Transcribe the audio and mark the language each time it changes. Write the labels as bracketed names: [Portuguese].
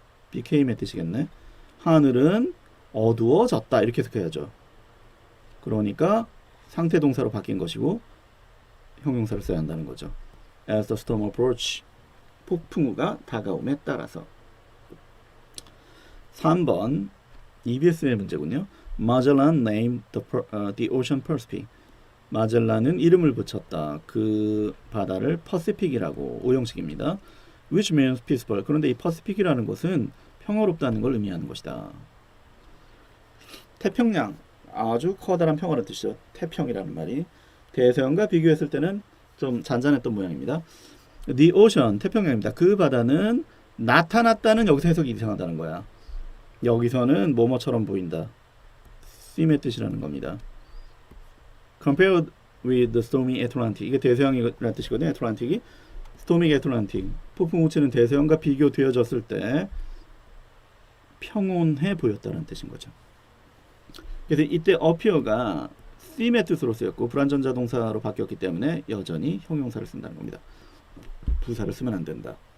[Korean] became의 뜻이겠네. 하늘은 어두워졌다 이렇게 해석해야죠. 그러니까 상태 동사로 바뀐 것이고 형용사를 써야 한다는 거죠. [English] As the storm approach. [Korean] 폭풍우가 다가옴에 따라서. 3번 EBS의 문제군요. [English] Magellan named the ocean Pacific. [Korean] 마젤란은 이름을 붙였다. 그 바다를 퍼시픽이라고 오형식입니다. [English] Which means peaceful. [Korean] 그런데 이 퍼시픽이라는 것은 평화롭다는 걸 의미하는 것이다. 태평양 아주 커다란 평화라는 뜻이죠. 태평이라는 말이 대서양과 비교했을 때는 좀 잔잔했던 모양입니다. [English] The ocean [Korean] 태평양입니다. 그 바다는 나타났다는 여기서 해석이 이상하다는 거야. 여기서는 뭐뭐처럼 보인다. seem의 뜻이라는 겁니다. [English] Compared with the stormy Atlantic. [Korean] 이게 대서양이라는 뜻이거든요. [English] 애틀란틱이 stormy Atlantic. [Korean] 폭풍우 치는 대서양과 비교되어졌을 때 평온해 보였다는 뜻인 거죠. 그래서 이때 appear가 seem의 뜻으로 쓰였고 불완전자 동사로 바뀌었기 때문에 여전히 형용사를 쓴다는 겁니다. 부사를 쓰면 안 된다.